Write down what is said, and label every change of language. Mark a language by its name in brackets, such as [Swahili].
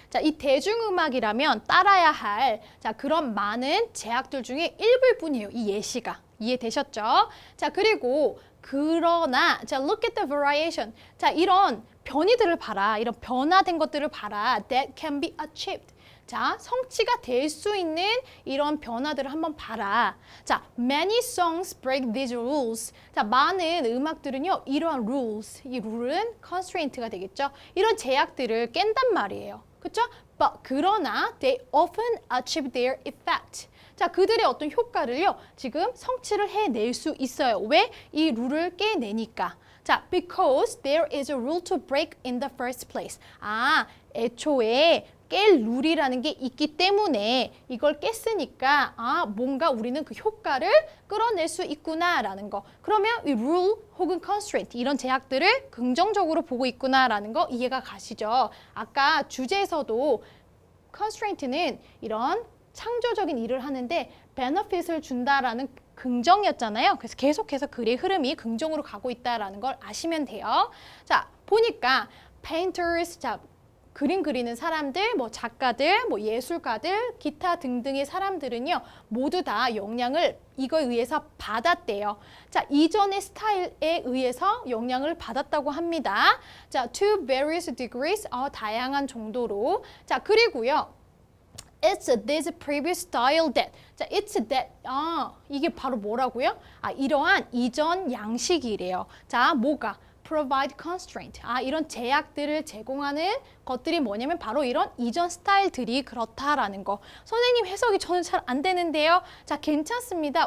[Korean] 자, 이 대중음악이라면 따라야 할 자, 그런 많은 제약들 중에 일부일 뿐이에요. 이 예시가. 이해되셨죠? 자, 그리고 그러나 자, [English] look at the variation. [Korean] 자, 이런 변이들을 봐라. 이런 변화된 것들을 봐라. [English] That can be achieved. [Korean] 자, 성취가 될 수 있는 이런 변화들을 한번 봐라. 자, [English] many songs break these rules. [Korean] 자, 많은 음악들은요, 이러한 rules, 이 룰은 constraint가 되겠죠. 이런 제약들을 깬단 말이에요. 그렇죠? [English] But [Korean] 그러나 [English] they often achieve their effect. [Korean] 자, 그들의 어떤 효과를요, 지금 성취를 해낼 수 있어요. 왜? 이 룰을 깨내니까. 자, [English] because there is a rule to break in the first place. [Korean] 아, 애초에 깰 룰이라는 게 있기 때문에 이걸 깼으니까 아, 뭔가 우리는 그 효과를 끌어낼 수 있구나라는 거. 그러면 이 rule 혹은 constraint 이런 제약들을 긍정적으로 보고 있구나라는 거 이해가 가시죠? 아까 주제에서도 constraint는 이런 창조적인 일을 하는데 benefit을 준다라는 긍정이었잖아요. 그래서 계속해서 글의 흐름이 긍정으로 가고 있다라는 걸 아시면 돼요. 자, 보니까 painters, 자, 그림 그리는 사람들, 뭐 작가들, 뭐 예술가들, 기타 등등의 사람들은요, 모두 다 영향을 이거에 의해서 받았대요. 자, 이전의 스타일에 의해서 영향을 받았다고 합니다. [English] 자, to various degrees, [Korean] 다양한 정도로. 자, 그리고요. [English] It's this previous style that. [Korean] 자, [English] it's that. [Korean] 이게 바로 뭐라고요? 이러한 이전 양식이래요. 자, 뭐가? [English] provide constraint. [Korean] 이런 제약들을 제공하는 것들이 뭐냐면 바로 이런 이전 스타일들이 그렇다라는 거. 선생님 해석이 저는 잘 안 되는데요. 자, 괜찮습니다.